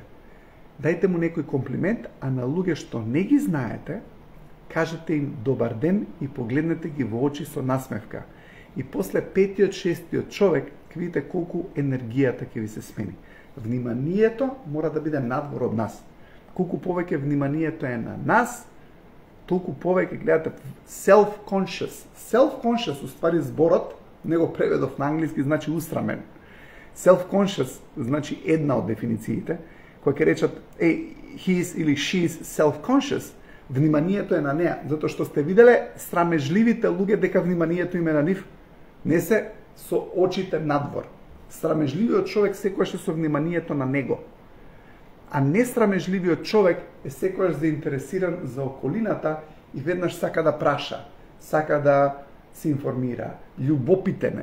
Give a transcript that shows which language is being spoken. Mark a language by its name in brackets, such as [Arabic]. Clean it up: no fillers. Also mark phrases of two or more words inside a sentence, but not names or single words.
[Macedonian] Дајте му некој комплимент, а на луѓе што не ги знаете, кажете им добар ден и погледнете ги во очи со насмевка. И после 5-6 човек ќе видите колку енергијата ќе ви се смени. Вниманието мора да биде надвор од нас. Колку повеќе вниманието е на нас, толку повеќе гледате self-conscious. Self-conscious, уствари зборот, него преведов на англиски, значи усрамен. Self-conscious значи една од дефинициите, која ќе речат, [English] he is или she is self-conscious, [Macedonian] вниманието е на неа, затоа што сте виделе срамежливите луѓе дека вниманието им е на нив, не се со очите надвор. Срамежливиот човек секогаш е со вниманието на него. А несрамежливиот човек е секогаш заинтересиран за околината и веднаш сака да праша, сака да се информира, љубопитен е.